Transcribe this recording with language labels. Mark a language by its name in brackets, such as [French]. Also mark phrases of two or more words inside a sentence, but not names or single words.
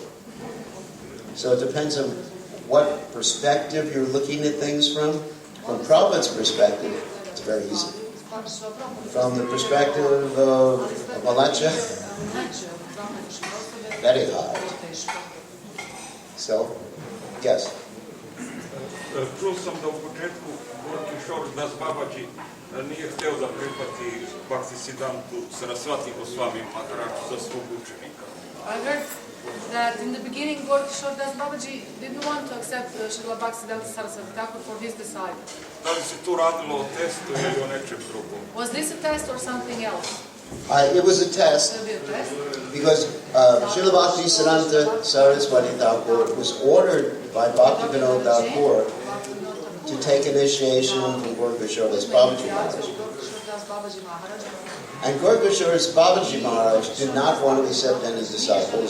[English] So it depends on what perspective you're looking at things from. From Prabhupada's perspective, it's very easy. From the perspective of Malacha, very hard. So, yes. [Serbian] Čuo sam da u početku Gorki Šor Das Babađi nije hteo da prihvati Bhaktisiddhantu Saraswati Goswami Maharađu za svog učenika. [English] I heard that in the beginning Gorki Šor Das Babađi didn't want to accept Srila Bhaktisiddhanta Saraswati Thakur for his disciple. [Serbian] Da li se tu radilo o testu ili o nečem drugom? [English] Was this a test or something else? It was a test because Srila Bhaktisiddhanta Saraswati Thakur was ordered by Bhaktivinoda Thakur to take initiation from Gorkishore Das Babaji Maharaj. And Gorkishore's Babaji Maharaj did not want to accept any disciples.